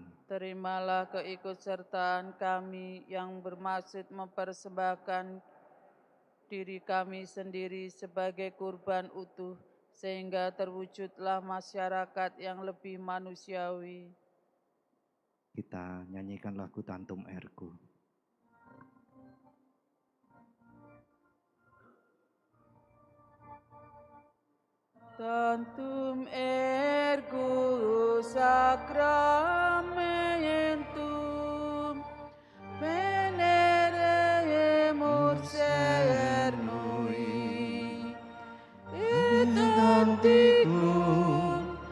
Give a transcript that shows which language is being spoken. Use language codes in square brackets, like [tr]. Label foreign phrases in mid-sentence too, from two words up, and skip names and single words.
[id] Terimalah keikutsertaan kami yang bermaksud mempersembahkan diri kami sendiri sebagai kurban utuh, sehingga terwujudlah masyarakat yang lebih manusiawi. Kita nyanyikan lagu Tantum Ergo. [la] Tantum ergo sacramentum veneremur cernui et antiquum